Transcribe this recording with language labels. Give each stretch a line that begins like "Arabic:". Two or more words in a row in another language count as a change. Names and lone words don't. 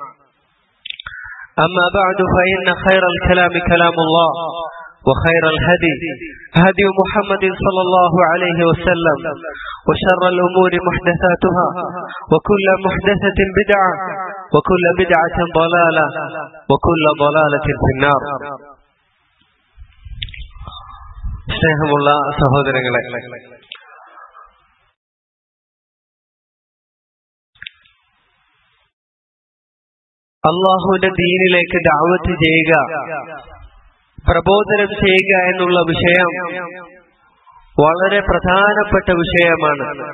Arabic: أما بعد فإن خير الكلام كلام الله وخير الهدي هدي محمد صلى الله عليه وسلم وشر الأمور محدثاتها وكل محدثة بدعة وكل بدعة ضلالة وكل ضلالة في النار.
Malayalam: സ്നേഹമുള്ള സഹോദരങ്ങളെ, അല്ലാഹുവിന്റെ ദീനിലേക്ക് ദഅവത്ത് ചെയ്യുക, പ്രബോധനം ചെയ്യുക എന്നുള്ള വിഷയം വളരെ പ്രധാനപ്പെട്ട വിഷയമാണ്.